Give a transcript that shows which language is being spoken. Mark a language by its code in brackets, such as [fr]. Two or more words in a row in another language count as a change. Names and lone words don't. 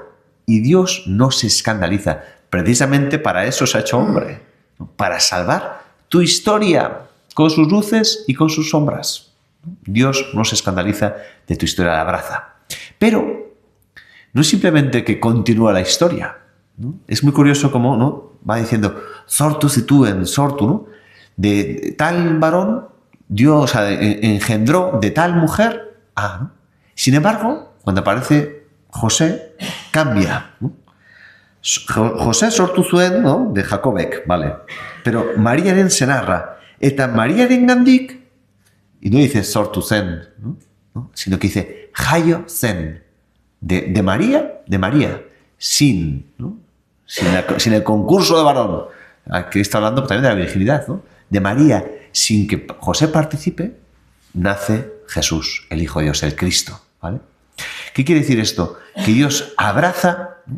[es] Y Dios no se escandaliza. Precisamente para eso se ha hecho hombre, ¿no? Para salvar tu historia con sus luces y con sus sombras. Dios no se escandaliza de tu historia, la abraza. Pero no es simplemente que continúa la historia, ¿no? Es muy curioso cómo, ¿no? Va diciendo, [eu] sortu situen, sortu, [es] ¿no? De tal varón, Dios, o sea, engendró de tal mujer a, ¿no? Sin embargo, cuando aparece José, cambia, ¿no? [eu] José sortu zuen, [es] ¿no? De Jacobek, ¿vale? Pero Mariaren se narra, [eu] eta Mariaren gandik, [es] y no dice [eu] sortu zen, [es] ¿no? Sino que dice [eu] jaio zen. [es] De María, sin, ¿no? sin el concurso de varón. Aquí está hablando también de la virginidad, ¿no? De María, sin que José participe, nace Jesús, el Hijo de Dios, el Cristo, ¿vale? ¿Qué quiere decir esto? Que Dios abraza, ¿no?